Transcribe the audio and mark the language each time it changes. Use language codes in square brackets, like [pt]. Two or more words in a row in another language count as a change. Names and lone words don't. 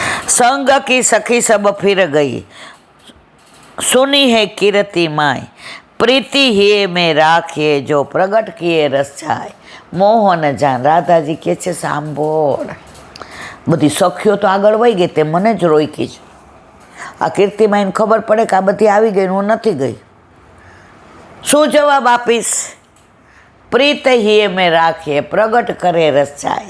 [bra] संग की सखी सब फिर गई, सुनी है कीर्ति माय, प्रीति ही में राखिए जो प्रगट किए रस जाय। [gu] મોહન જાન રાધાજી કહે છે સાંભળ, બધી સખીઓ તો આગળ વહી ગઈ, તે મને જ રોકી છે. આ કીર્તિમાઈને ખબર પડે કે આ બધી આવી ગઈ, હું નથી ગઈ. શું જવાબ આપીશ? [bra] प्रीत हिए में राखिए, प्रगट करे रस जाय.